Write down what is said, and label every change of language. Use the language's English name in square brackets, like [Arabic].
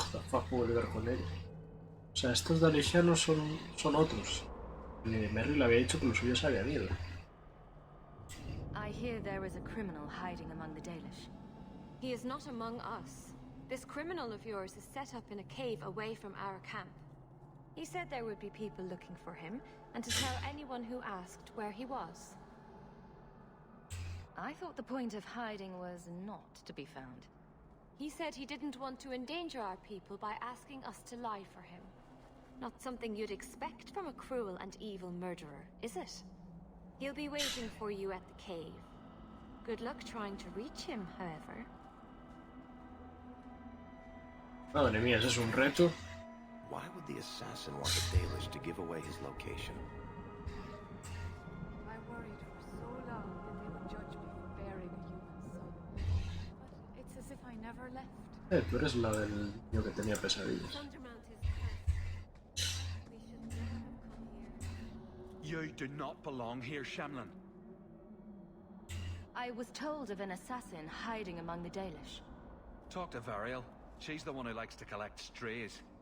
[Spanish] Fuck, puedo ligar con ellos. O sea, estos dalesianos son otros. Merry le había dicho que los suyos se habían ido. [English] I hear there is a criminal hiding among the Dalish. He is not among us. This criminal of yours is set up in a cave away from our camp. He said there would be people looking for him, and to tell anyone who asked where he was. I thought the point of hiding was not to be found. He said he didn't want to endanger our people by asking us to lie for him. Not something you'd expect from a cruel and evil murderer, is it? He'll be waiting for you at the cave. Good luck trying to reach him, however. [Spanish] Madre mía, ese es un reto. [English] Why would the assassin want the Dalish to give away his location? I worried for so long that they would judge me for bearing a human soul. But it's as if I never left. [Spanish] Tú eres la del niño que tenía pesadillas. [English] Sundermount is cursed. We should never have come here. You do not belong here, Shamlin. I was told of an assassin hiding among the Dalish. Talk to Variel. She's the one who likes to collect strays.